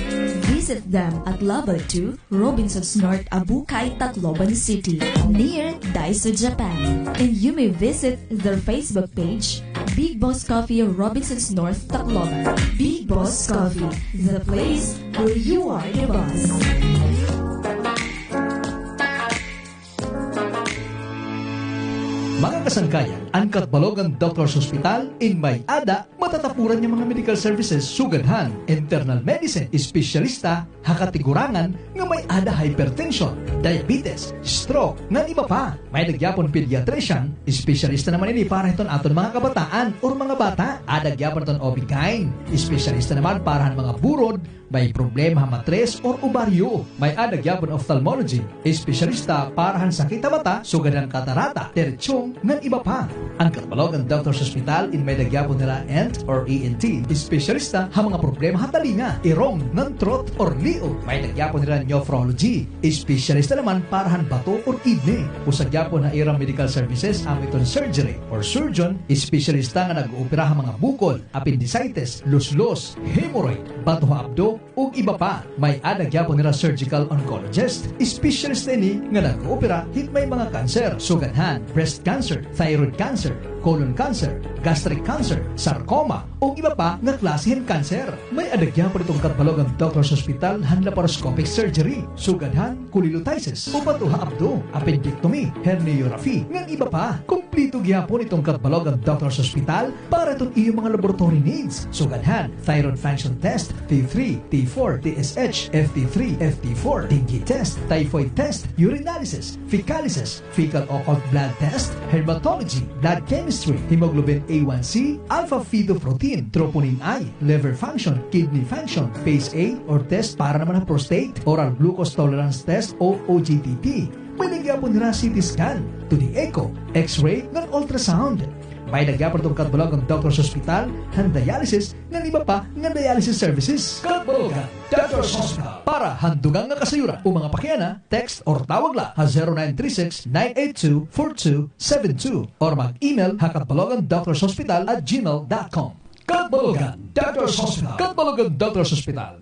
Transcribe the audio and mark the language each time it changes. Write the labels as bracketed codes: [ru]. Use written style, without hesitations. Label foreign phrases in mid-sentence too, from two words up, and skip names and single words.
[en] Visit them at Level 2, Robinsons North, Abukay, Tacloban City, near Daiso, Japan. And you may visit their Facebook page, Big Boss Coffee, Robinsons North, Tacloban. Big Boss Coffee, the place where you are the boss. [war] Mga kasangkayan, ang Catbalogan Doctors Hospital in May-Ada, matatapuran niya mga [en] medical services, [war] sugadhan, [en] internal medicine, [war] espesyalista, hakatigurangan, nga may-ada hypertension, diabetes, stroke, nga iba pa. May nagyapon pediatrician, espesyalista naman ini para iton aton mga kabataan or mga bata. Adagyapon iton OB-GYN, espesyalista naman para mga burod, may problema matres or ovaryo. May adagyapon ophthalmology, espesyalista para sakit sa mata, sugadhan katarata, terchong, nga iba pa. Ang Catbalogan Doctors Hospital in may nagyapon nila ENT or ENT, espesyalista ha mga problema hatalinga, irong, ng throat or liog. May nagyapon nila nephrology, espesyalista naman para bato or kidney. Usagyapon na irang [en] medical services [war] amiton surgery or surgeon, espesyalista nga nag-oopera ha mga bukol, appendicitis, luslos, hemorrhoid, bato abdo, ug iba pa. May adagyapon nila [en] surgical oncologist, [war] espesyalista ni nga nag-oopera hit may mga cancer, suganhan, [en] breast cancer, thyroid cancer, colon cancer, gastric cancer, [war] sarcoma, o iba pa nga klase ng cancer. May adagyapon itong Catbalogan Doctors Hospital han [en] laparoscopic surgery, [war] sugadhan, cholecystitis, o batuha abdo, appendectomy, herniorrhaphy, nga iba pa. Kumplito gyapon itong Catbalogan Doctors Hospital para itong iyong mga [en] laboratory needs, [war] sugadhan, [en] thyroid function test, T3, T4, TSH, FT3, FT4, dengue test, typhoid test, urinalysis, fecalysis, fecal occult blood test, hematology, blood chemistry, hemoglobin A1C, alpha-fetoprotein, troponin I, liver function, kidney function, phase A or test [war] para naman ang prostate, [en] oral glucose tolerance test [war] o OGTT. May nagyapon nila [en] CT scan, 2D echo, X-ray, [war] ng ultrasound. May nagyapon itong Catbalogan Doctors Hospital ng dialysis ng iba pa ng [en] dialysis services. [war] Catbalogan Doctors Hospital para handugang nga kasayuran o mga pakiana, text or tawag la ha 0936-982-4272 or mag-email ha catbalogandoctorshospital@gmail.com. Catbalogan Doctors Hospital. Catbalogan Doctors Hospital.